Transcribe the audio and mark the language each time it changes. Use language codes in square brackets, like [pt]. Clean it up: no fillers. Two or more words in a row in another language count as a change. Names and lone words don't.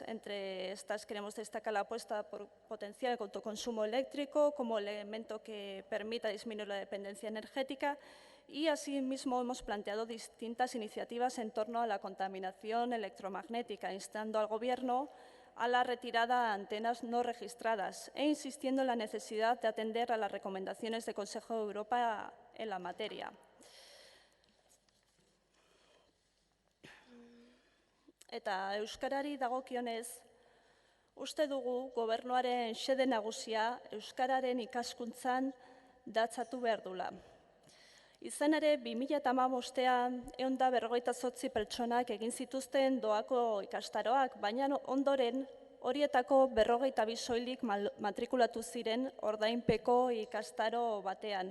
[es] Entre estas queremos destacar la apuesta por potenciar el autoconsumo eléctrico como elemento que permita disminuir la dependencia energética y, asimismo, hemos planteado distintas iniciativas en torno a la contaminación electromagnética, instando al Gobierno a la retirada de antenas no registradas e insistiendo en la necesidad de atender a las recomendaciones del Consejo de Europa en la materia. [eu] Eta euskarari dagokionez, uste dugu Gobernuaren xede nagusia euskararen ikaskuntzan datzatu behar dula. Izan ere, 2015ean 158 pertsonak egin zituzten doako ikastaroak, baina ondoren horietako 42 soilik matrikulatu ziren ordainpeko ikastaro batean.